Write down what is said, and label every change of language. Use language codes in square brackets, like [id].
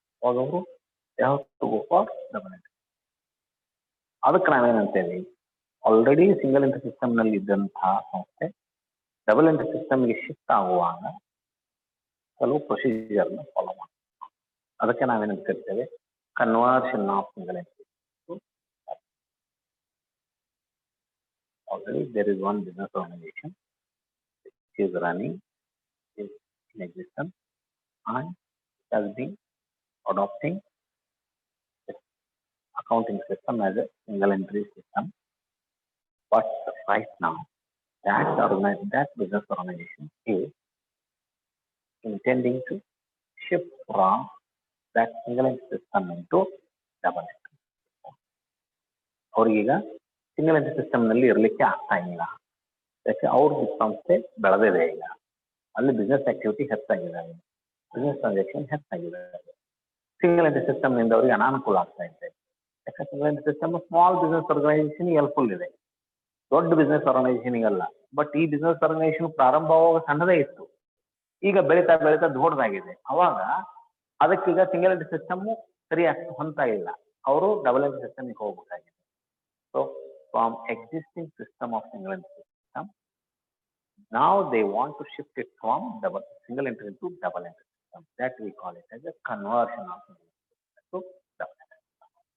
[kn] ಅವಾಗ ಅವರು ಯಾವ ಫಾರ್ ಡಬಲ್ ಎಂಟ್ರಿ. ಅದಕ್ಕೆ ನಾವೇನಂತೇವೆ, ಆಲ್ರೆಡಿ ಸಿಂಗಲ್ ಎಂಟ್ರಿ ಸಿಸ್ಟಮ್ ನಲ್ಲಿ ಇದ್ದಂತಹ ಸಂಸ್ಥೆ ಡಬಲ್ ಎಂಟ್ರಿ ಸಿಸ್ಟಮ್ಗೆ ಶಿಫ್ಟ್ ಆಗುವಾಗ ಕೆಲವು ಪ್ರೊಸೀಜರ್ನ ಫಾಲೋ ಮಾಡ್ತೀವಿ. ಅದಕ್ಕೆ ನಾವೇನಂತ ಕರಿತೇವೆ conversion of single entry. [en] Already there is one business organization which is running, is in existence and has been adopting accounting system as a single entry system. But right now that business organization is intending to shift from that single entry system into double entry system. [kn] ಅವ್ರಿಗೀಗ single entry system ನಲ್ಲಿ ಇರಲಿಕ್ಕೆ ಆಗ್ತಾ ಇಲ್ಲ. ಯಾಕೆ ಅವ್ರ ಸಂಸ್ಥೆ ಬೆಳೆದಿದೆ, ಈಗ ಅಲ್ಲಿ ಬಿಸ್ನೆಸ್ ಆಕ್ಟಿವಿಟಿ ಹೆಚ್ಚಾಗಿದೆ, ಬಿಸ್ನೆಸ್ ಟ್ರಾನ್ಸಾಕ್ಷನ್ ಹೆಚ್ಚಾಗಿದೆ. ಸಿಂಗಲ್ ಎಂಟ್ರಿ ಸಿಸ್ಟಮ್ ನಿಂದ ಅವರಿಗೆ ಅನಾನುಕೂಲ ಆಗ್ತಾ ಇದೆ. ಯಾಕಂದ್ರೆ single entry system small business organization helpful ಇದೆ, ದೊಡ್ಡ ಬಿಸ್ನೆಸ್ ಆರ್ಗನೈಸೇಷನ್ ಅಲ್ಲ. ಬಟ್ ಈ ಬಿಸ್ನೆಸ್ ಆರ್ಗನೈಸೇಷನ್ ಪ್ರಾರಂಭವಾಗ ಸಣ್ಣದೇ ಇತ್ತು, ಈಗ ಬೆಳೀತಾ ದೊಡ್ಡದಾಗಿದೆ. ಅವಾಗ ಅದಕ್ಕೀಗ ಸಿಂಗಲ್ ಎಂಟ್ರಿ ಸಿಸ್ಟಮ್ ಸರಿಯಾಗಿ ಹೊಂದ್ತಾ ಇಲ್ಲ, ಅವರು ಡಬಲ್ ಎಂಟ್ರಿ ಸಿಸ್ಟಮ್ಗೆ ಹೋಗ್ಬೇಕಾಗಿದೆ. [en] So from existing system of single entry system, now they want to shift it from single entry to double entry system. That we call it as a conversion of single entry system to double entry system.